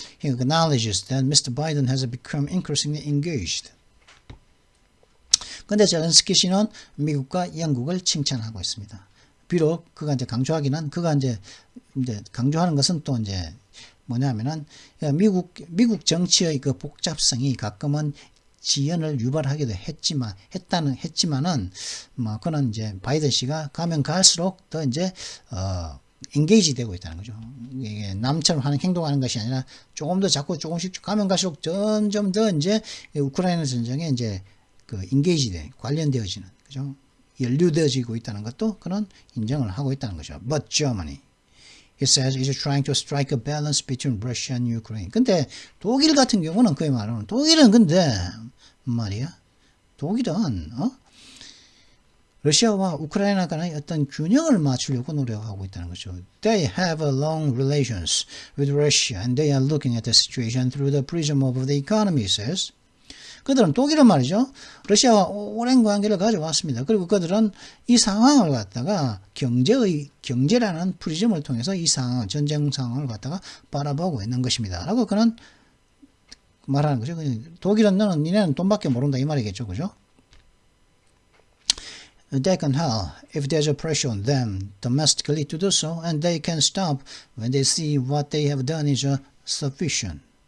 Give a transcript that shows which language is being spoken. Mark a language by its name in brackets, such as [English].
[English] He acknowledges that Mr. Biden has become increasingly engaged. [Korean] 근데 젤렌스키 씨는 미국과 영국을 칭찬하고 있습니다. 비록 그가 이제 강조하기는 그가 이제 강조하는 것은 또 이제 뭐냐면은 미국 정치의 그 복잡성이 가끔은 지연을 유발하기도 했지만은 뭐 그는 이제 바이든 씨가 가면 갈수록 더 이제 인게이지 되고 있다는 거죠. 이게 남처럼 하는 행동하는 것이 아니라 조금 더 자꾸 조금씩 가면 갈수록 점점 더 이제 우크라이나 전쟁에 이제 그 인게이지 관련되어지는 그죠? 연루되어지고 있다는 것도 그는 인정을 하고 있다는 거죠. [English] But Germany, he says, is trying to strike a balance between Russia and Ukraine. [Korean] 근데 독일 같은 경우는 그의 말은 독일은 근데 말이야. 독일은 러시아와 우크라이나 간의 어떤 균형을 맞추려고 노력하고 있다는 거죠. [English] They have a long relations with Russia and they are looking at the situation through the prism of the economy, says. [Korean] 그들은 독일은 말이죠. 러시아와 오랜 관계를 가져왔습니다. 그리고 그들은 이 상황을 갖다가 경제라는 프리즘을 통해서 이 상황, 전쟁 상황을 갖다가 바라보고 있는 것입니다. 라고 그는 말하는 거죠. 독일은 니네는 돈밖에 모른다 이 말이겠죠. 그죠? [English] They can help if there's a pressure on them domestically to do so, and they can stop when they see what they have done is sufficient.